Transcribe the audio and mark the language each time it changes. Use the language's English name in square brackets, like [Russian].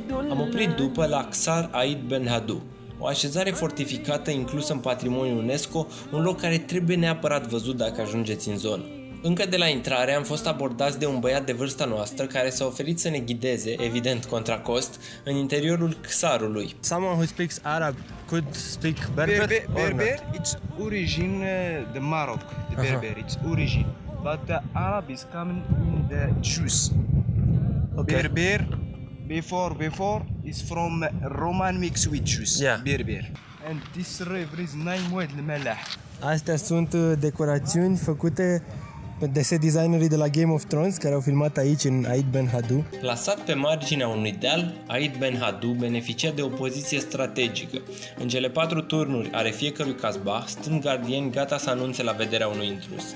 [Romanian] Am oprit după la Ksar Aid Ben Haddou, o așezare fortificată inclusă în patrimoniul UNESCO, un loc care trebuie neapărat văzut dacă ajungeți în zonă. Încă de la intrare am fost abordați de un băiat de vârsta noastră care s-a oferit să ne ghideze, evident contra cost, în interiorul Ksarului. [English] Someone who speaks Arab could speak Berber? Berber, it's origin the Maroc, the Berber, it's origin. But the Arab is coming in the Jews. Okay. Berber, before is from Roman mixed with Jews. Yeah. Berber. And this river is Naimwed al-Malah. [Romanian] Astea sunt decorațiuni făcute de set designerii de la Game of Thrones, care au filmat aici în Aid Ben Haddou. Plasat pe marginea unui deal, Aid Ben Haddou beneficia de o poziție strategică. În cele 4 turnuri ale fiecărui casbah stând gardieni gata să anunțe la vederea unui intrus.